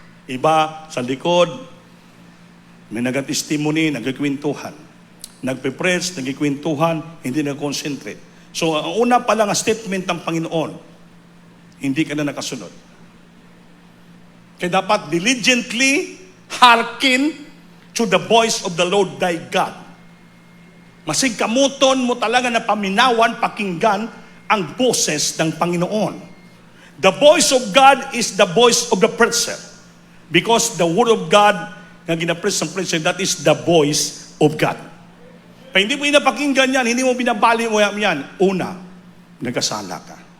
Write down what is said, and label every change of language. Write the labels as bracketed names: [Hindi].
[Filipino] Iba sa likod, may nag-testimony, nagkikwentuhan. Nagpe-preach, nagkikwentuhan, hindi nag-concentrate. So, ang una pa lang ang statement ng Panginoon, hindi ka na nakasunod. Kaya dapat [English] diligently hearken to the voice of the Lord thy God. [Cebuano] Masig kamuton mo talaga na paminawan, [Filipino] pakinggan ang boses ng Panginoon. [English] The voice of God is the voice of the preacher. Because the word of God [Filipino] na ginapreach ng preacher, [English] that is the voice of God. [Filipino] Pa hindi mo pinapakinggan yan, hindi mo binabali mo yan, una, nagkasala ka.